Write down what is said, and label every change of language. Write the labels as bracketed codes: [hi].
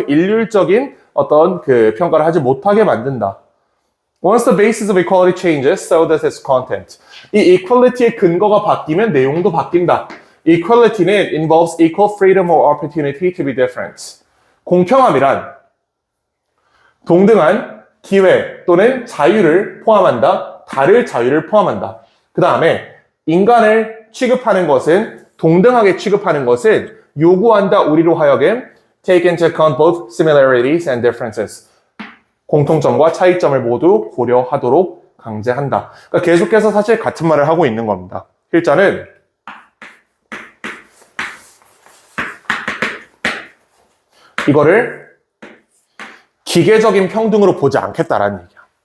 [ko] 일률적인 어떤 평가를 하지 못하게 만든다. [en] Once the basis of equality changes, so does its content. [ko] 이 equality의 근거가 바뀌면 내용도 바뀐다. [en] Equality는 involves equal freedom or opportunity to be different. [ko] 공평함이란 동등한 기회 또는 자유를 포함한다. 다를 자유를 포함한다. 그 다음에 인간을 취급하는 것은 동등하게 취급하는 것은 요구한다. 우리로 하여금 [en] take into account both similarities and differences. [ko] 공통점과 차이점을 모두 고려하도록 강제한다. 그러니까 계속해서 사실 같은 말을 하고 있는 겁니다. 필자는 이거를 기계적인 평등으로 보지 않겠다라는 얘기야.